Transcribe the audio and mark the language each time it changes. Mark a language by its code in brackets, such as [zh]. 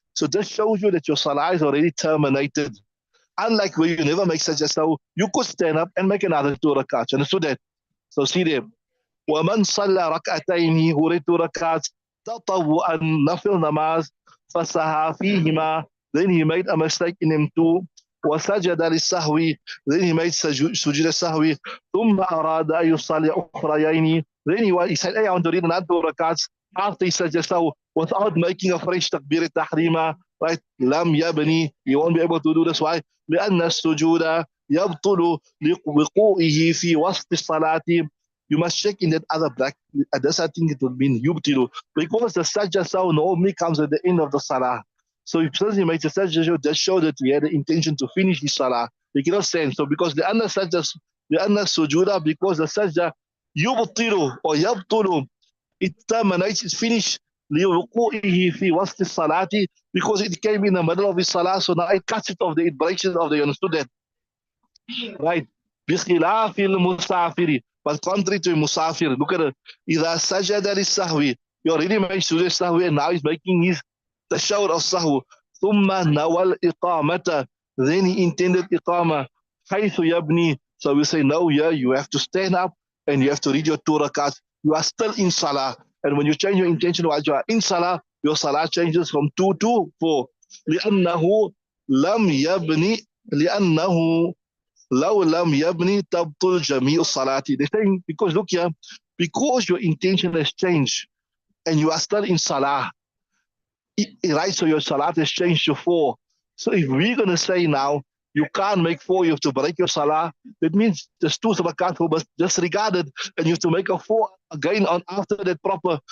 [en] So this shows you that your salah is already terminated. Unlike where you never make sajjah sahu, you could stand up and make another 2 rakats. Understood that? So see there. [ar] ومن صلى ركعتين [en] who read 2 rakats [ar] تطوعا [en] نفل namaz [ar] فسها فيهما, [en] then he made a mistake in him too. [ar] وسجد للسهو, [en] then he made [ar] سجود السهو. ثم أراد أن يصلي أخريين, [en] then he said, hey, I want to read another 2 rakats after he sajjah sahu without making a fresh takbir tahrima, right? [ar] لم يبني, [en] he won't be able to do this. Why? [ar] لأن السجود يبطل لوقوعه في وسط الصلاة. [en] You must check in that other black. That's I think it would mean yubtilu, because the sajjah sahu normally comes at the end of the salah. So if he makes a sajjah, that shows that he had the intention to finish his salah. He cannot stand. So because the anna sajjah, the anna sujuda, because the sajjah yubtilu or yabtulu, it terminates, it's finished. [ar] لوقوعه في وسط الصلاة, [en] because it came in the middle of his salah, so now it cuts it off, it breaks it off. You understood that? Right. [ar] بخلاف المسافر, [en] but contrary to musafir, look at it. [ar] إذا سجد للسهو, [en] he already made sujood sahwi and now he's making his tashawwud of sahw. [ar] ثم نوى الإقامة, [en] then he intended iqama. [ar] حيث يبني, [en] so we say no, yeah, you have to stand up and you have to read your 2 rakats. You are still in salah, and when you change your intention while you are in salah, your salah changes from 2 to 4. [ar] لأنه لم يبني لأنه لو لم يبني تبطل جميع الصلاة. [en] They're saying, because look here, because your intention has changed and you are still in salah, right? So your salah has changed to 4. So if we're going to say now, you can't make 4, you have to break your salah, that means there's 2 rakat who was disregarded, and you have to make a 4 again on after that proper.